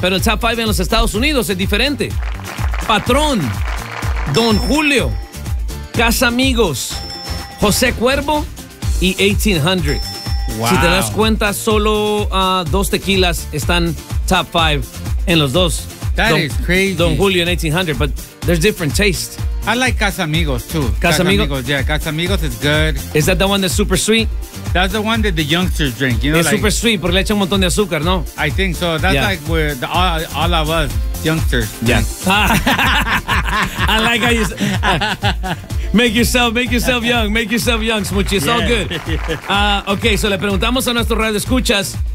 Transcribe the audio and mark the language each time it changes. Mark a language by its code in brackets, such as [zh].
[es] Pero el top 5 en los Estados Unidos es diferente. Patrón, Don Julio, Casa Amigos, José Cuervo y 1800. [en] Wow. [es] Si te das cuenta, solo dos tequilas están top 5 en los dos. [en] That is crazy. Don Julio and 1800, but there's different taste. I like Casamigos too. Casamigos, yeah. Casamigos is good. Is that the one that's super sweet? That's the one that the youngsters drink. You know, it's like, super sweet [es] porque le echan un montón de azúcar, ¿no? [en] I think so. That's like where the, all of us youngsters. Yeah. I like how you make yourself young, Smoochie. It's all good. Okay, so [es] le preguntamos a nuestro radio escuchas.